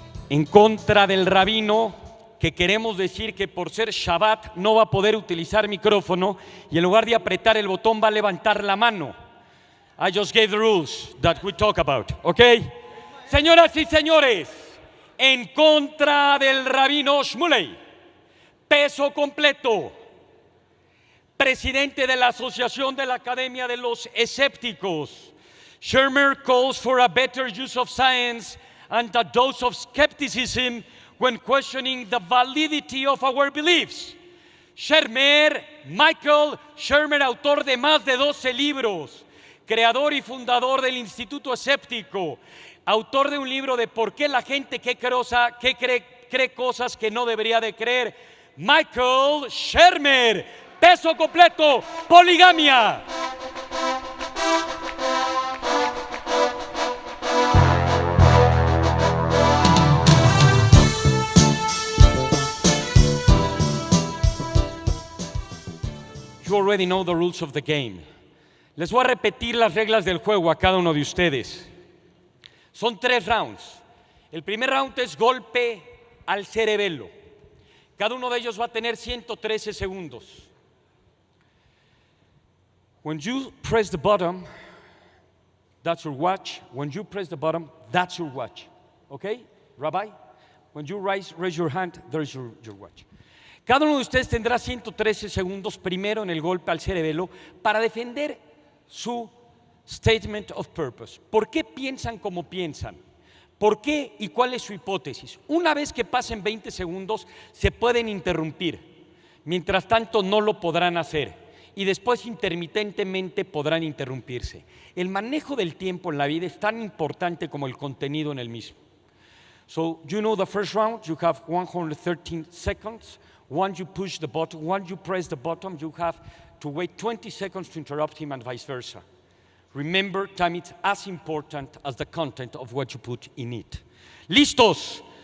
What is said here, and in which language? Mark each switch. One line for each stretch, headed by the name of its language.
Spanish: En contra del rabino, que queremos decir que por ser Shabbat no va a poder utilizar micrófono y en lugar de apretar el botón va a levantar la mano.
English: I just gave the rules that we talk about, ¿ok?
Spanish: Señoras y señores, en contra del rabino Shmuley, peso completo, presidente de la Asociación de la Academia de los Escépticos,
English: Shermer calls for a better use of science and a dose of skepticism when questioning the validity of our beliefs.
Spanish: Shermer, Michael Shermer, autor de más de 12 libros, creador y fundador del Instituto Escéptico, autor de un libro de por qué la gente cree cosas que no debería de creer. Michael Shermer, peso completo, poligamia.
English: You already know the rules of the game.
Spanish: Les voy a repetir las reglas del juego a cada uno de ustedes. Son 3 rounds. El primer round es golpe al cerebelo. Cada uno de ellos va a tener 113 segundos.
English: When you press the button, that's your watch. When you press the button, that's your watch. Okay, Rabbi? When you raise your hand, there's your watch.
Spanish: Cada uno de ustedes tendrá 113 segundos primero en el golpe al cerebelo para defender su
English: statement of purpose.
Spanish: ¿Por qué piensan como piensan? ¿Por qué y cuál es su hipótesis? Una vez que pasen 20 segundos se pueden interrumpir. Mientras tanto no lo podrán hacer y después intermitentemente podrán interrumpirse. El manejo del tiempo en la vida es tan importante como el contenido en el mismo.
English: So, you know the first round, you have 113 seconds. Once you push the button, once you press the button, you have to wait 20 seconds to interrupt him and vice versa. Remember, time is as important as the content of what you put in it.
Spanish: ¿Listos?